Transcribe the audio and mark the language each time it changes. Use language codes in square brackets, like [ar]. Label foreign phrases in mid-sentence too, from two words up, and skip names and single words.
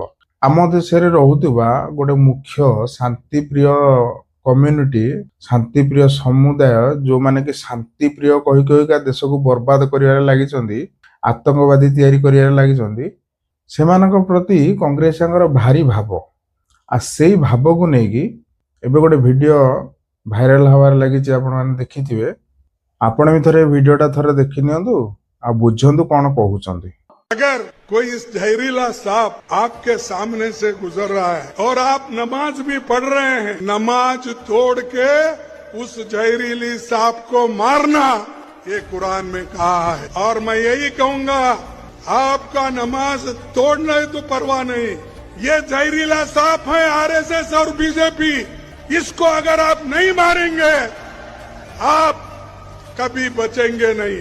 [or] ଆମ ଦେଶରେ ରହୁଥିବା ଗୋଟେ ମୁଖ୍ୟ ଶାନ୍ତିପ୍ରିୟ କମ୍ୟୁନିଟି, ଶାନ୍ତିପ୍ରିୟ ସମୁଦାୟ, ଯୋଉମାନେ କି ଶାନ୍ତିପ୍ରିୟ କହି କହିକା ଦେଶକୁ ବର୍ବାଦ କରିବାରେ ଲାଗିଛନ୍ତି, ଆତଙ୍କବାଦୀ ତିଆରି କରିବାରେ ଲାଗିଛନ୍ତି, ସେମାନଙ୍କ ପ୍ରତି କଂଗ୍ରେସଙ୍କର ଭାରି ଭାବ। ଆଉ ସେଇ ଭାବକୁ ନେଇକି ଏବେ ଗୋଟେ [en] video viral [or] ହବାରେ ଲାଗିଛି, ଆପଣମାନେ ଦେଖିଥିବେ। ଆପଣ ବି ଥରେ ଭିଡିଓଟା ଥରେ ଦେଖି ନିଅନ୍ତୁ ଆଉ ବୁଝନ୍ତୁ କଣ କହୁଛନ୍ତି। [hi] अगर कोई इस जहरीला सांप आपके सामने से गुजर रहा है और आप नमाज भी पढ़ रहे हैं, नमाज तोड़ के उस जहरीली सांप को मारना, ये कुरान में कहा है। और मैं यही कहूंगा, आपका नमाज तोड़ना तो परवाह नहीं, ये जहरीला सांप है आरएसएस और बीजेपी, इसको अगर आप नहीं मारेंगे आप कभी बचेंगे नहीं।